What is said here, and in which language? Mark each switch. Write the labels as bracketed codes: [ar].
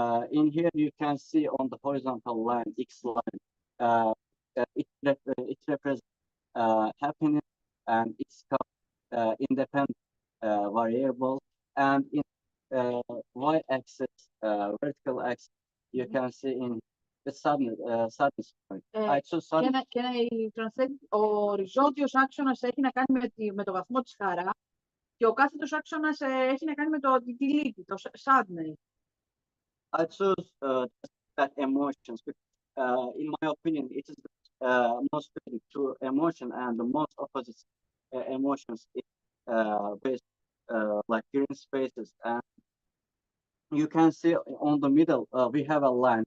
[en] In here, you can see on the horizontal line, X line, it represents happiness, and it's called independent variable. And in y-axis, vertical axis, you can see in the sadness point. I choose sadness. Can I translate? [el] Ο οριζόντιος άξονας έχει να κάνει με το βαθμό της χαράς και ο κάθετος άξονας έχει να κάνει με τη λύπη, το sadness. [en] I choose that emotions because, in my opinion, it is the most true emotion and the most opposite emotions is based like green spaces. And you can see on the middle we have a line.